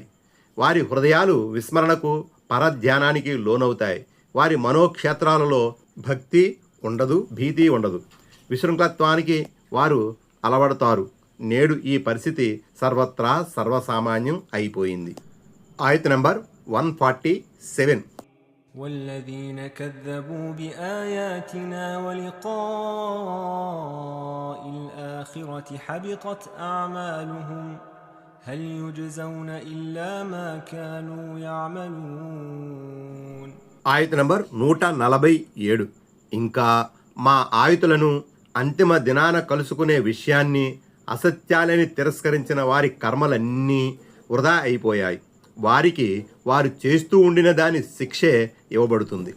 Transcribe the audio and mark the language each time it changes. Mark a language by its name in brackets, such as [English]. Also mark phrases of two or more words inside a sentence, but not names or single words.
[Telugu] వారి హృదయాలు విస్మరణకు, పరధ్యానానికి లోనవుతాయి. వారి మనోక్షేత్రాలలో భక్తి ఉండదు, భీతి ఉండదు. విశృంఖలత్వానికి వారు అలవడతారు. నేడు ఈ పరిస్థితి సర్వత్రా సర్వసామాన్యం అయిపోయింది. ఆయత నంబర్ 147. [Arabic] والذين كذبوا بآياتنا ولقاء الآخرة حبطت أعمالهم هل يجزون إلا ما كانوا يعملون. [Telugu] ఆయత నంబర్ 147. ఇంకా మా ఆయుతులను అంతిమ దినాన కలుసుకునే విషయాన్ని అసత్యాలని తిరస్కరించిన వారి కర్మలన్నీ వృధా అయిపోయాయి. వారికి వారు చేస్తూ ఉండిన దాని శిక్షే ఇవ్వబడుతుంది.